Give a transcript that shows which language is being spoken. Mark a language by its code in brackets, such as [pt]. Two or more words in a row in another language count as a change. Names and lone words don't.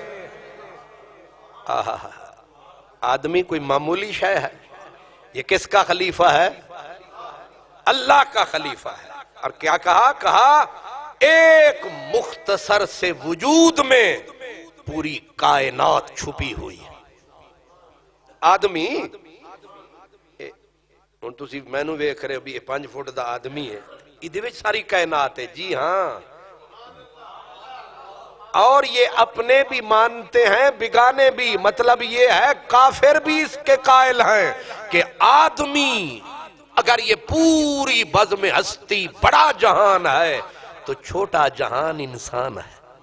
[ur] آدمی کوئی معمولی شے ہے؟ یہ کس کا خلیفہ ہے؟ اللہ کا خلیفہ ہے۔ اور کیا کہا ایک مختصر سے وجود میں پوری کائنات چھپی ہوئی ہے۔ [pa] آدمی ہن تسی مینوں ویکھ رہے ہو بھی یہ 5 فٹ دا آدمی ہے، ادھے وچ ساری کائنات ہے، [ur] جی ہاں، اور یہ اپنے بھی مانتے ہیں بگانے بھی، مطلب یہ ہے کافر بھی اس کے قائل ہیں کہ آدمی اگر یہ پوری بزم ہستی بڑا جہان ہے تو چھوٹا جہان انسان ہے۔